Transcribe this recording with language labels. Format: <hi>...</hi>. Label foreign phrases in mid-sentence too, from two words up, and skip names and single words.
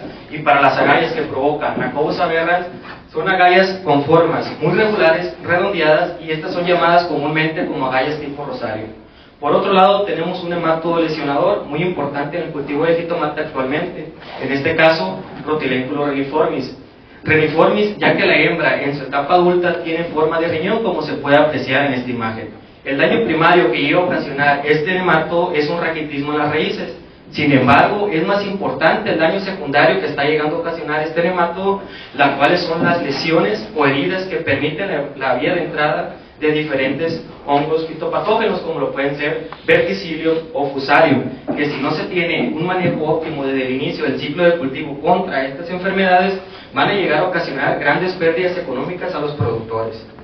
<es>Y para las agallas que provocan Nacobus aberrans, son agallas con formas muy regulares, redondeadas, y estas son llamadas comúnmente como agallas tipo rosario. Por otro lado, tenemos un nematodo lesionador muy importante en el cultivo de jitomate actualmente, en este caso, Rhotilenculus reniformis. Reniformis, ya que la hembra en su etapa adulta tiene forma de riñón, como se puede apreciar en esta imagen. El daño primario que llega a ocasionar este nematodo es un raquitismo en las raíces. Sin embargo, es más importante el daño secundario que está llegando a ocasionar este nematodo, las cuales son las lesiones o heridas que permiten la vía de entrada de diferentes hongos fitopatógenos, como lo pueden ser verticillium o fusarium, que si no se tiene un manejo óptimo desde el inicio del ciclo de cultivo contra estas enfermedades, van a llegar a ocasionar grandes pérdidas económicas a los productores.</es>